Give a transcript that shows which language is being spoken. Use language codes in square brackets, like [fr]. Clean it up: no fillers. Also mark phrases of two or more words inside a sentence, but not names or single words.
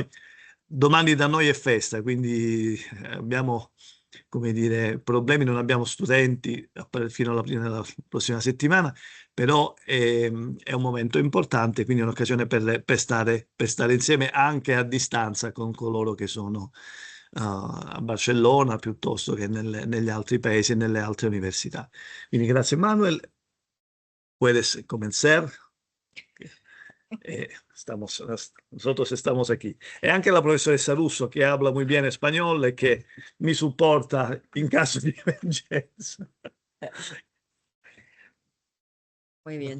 [it] Domani da noi è festa, quindi abbiamo, come dire, problemi, non abbiamo studenti fino alla prossima settimana, però è un momento importante, quindi è un'occasione per stare insieme anche a distanza con coloro che sono a Barcellona piuttosto che negli altri paesi e nelle altre università. Quindi grazie Manuel, [es] puedes comenzar. Nosotros estamos aquí. Y anche la profesora Russo, que habla muy bien español y que me soporta en caso de emergencia. Muy bien.